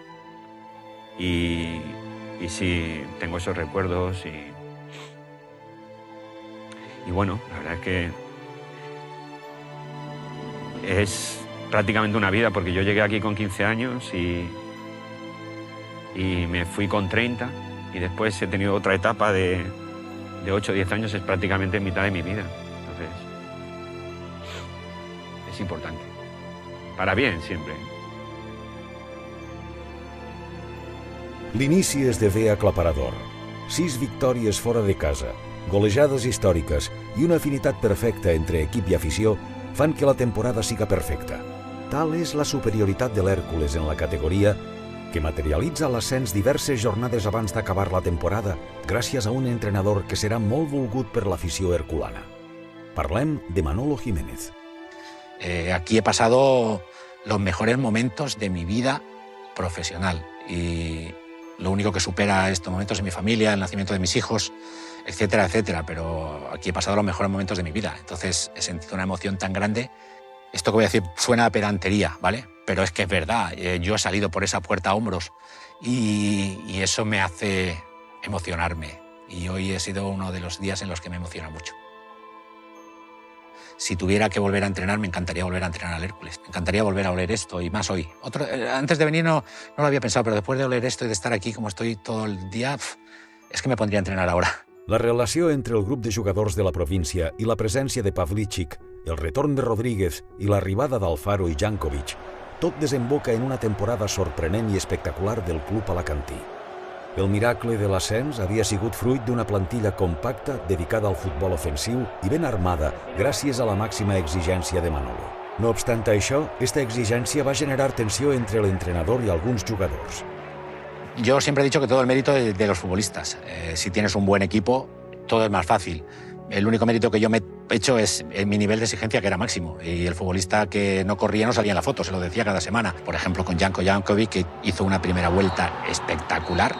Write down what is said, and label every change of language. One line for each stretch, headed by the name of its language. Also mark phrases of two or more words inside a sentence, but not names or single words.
Spanish: Y sí, tengo esos recuerdos y bueno, la verdad es que es prácticamente una vida, porque yo llegué aquí con 15 años y me fui con 30, y después he tenido otra etapa de 8 o 10 años, es prácticamente mitad de mi vida. Entonces, es importante. Para bien, siempre.
Catalan: L'inici esdevé aclaparador. 6 victòries fora de casa, golejades històriques i una afinitat perfecta entre equip i afició fan que la temporada siga perfecta. Tal és la superioritat de l'Hèrcules en la categoria que materialitza l'ascens diverses jornades abans d'acabar la temporada gràcies a un entrenador que serà molt volgut per l'afició herculana. Parlem de Manolo Jiménez.
Spanish: Aquí he pasado los mejores momentos de mi vida profesional y lo único que supera estos momentos es mi familia, el nacimiento de mis hijos, etcétera, etcétera, pero aquí he pasado los mejores momentos de mi vida. Entonces he sentido una emoción tan grande. Esto que voy a decir suena a pedantería, ¿vale? Pero es que es verdad, yo he salido por esa puerta a hombros y eso me hace emocionarme. Y hoy ha sido uno de los días en los que me emociona mucho. Si tuviera que volver a entrenar, me encantaría volver a entrenar al Hércules. Me encantaría volver a oler esto, y más hoy. Antes de venir no lo había pensado, pero después de oler esto y de estar aquí como estoy todo el día, es que me pondría a entrenar ahora.
Catalan: La relació entre el grup de jugadors de la província i la presència de Pavlíček, el retorn de Rodríguez i l'arribada d'Alfaro i Jankovic, tot desemboca en una temporada sorprenent i espectacular del club alacantí. El miracle de l'ascens havia sigut fruit d'una plantilla compacta dedicada al futbol ofensiu i ben armada gràcies a la màxima exigència de Manolo. No obstant això, esta exigència va generar tensió entre l'entrenador i alguns jugadors.
Spanish: Yo siempre he dicho que todo el mérito es de los futbolistas. Si tienes un buen equipo, todo es más fácil. El único mérito que yo me he hecho es mi nivel de exigencia, que era máximo. Y el futbolista que no corría no salía en la foto, se lo decía cada semana. Por ejemplo, con Janko Jankovic, que hizo una primera vuelta espectacular.